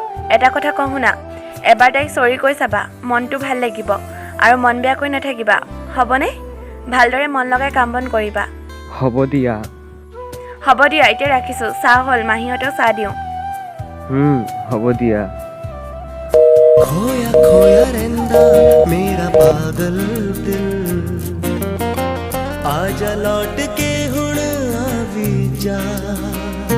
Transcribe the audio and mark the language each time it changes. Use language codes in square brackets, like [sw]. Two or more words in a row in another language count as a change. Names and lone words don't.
[as] এটা কথা কওঁ শুনা, এবাৰ তাইক চৰি কৈ চাবা, মনটো ভাল লাগিব, আৰু মন বেয়া কৰি নাথাকিবা, হ'বনে? ভালদৰে মন লগাই কাম বন কৰিবা। হ'ব দিয়া। হ'ব দিয়া, এতিয়া ৰাখিছোঁ। চাহ হ'ল, মাহীহঁতেও চাহ দিওঁ। হ'ব দিয়া। [pa] ਖੋਇਆ ਖੋਇਆ ਰਹਿੰਦਾ ਮੇਰਾ ਪਾਗਲ ਦਿਲ, ਆਜਾ ਲੌਟ ਕੇ ਹੁਣ ਆਵੀ ਜਾ।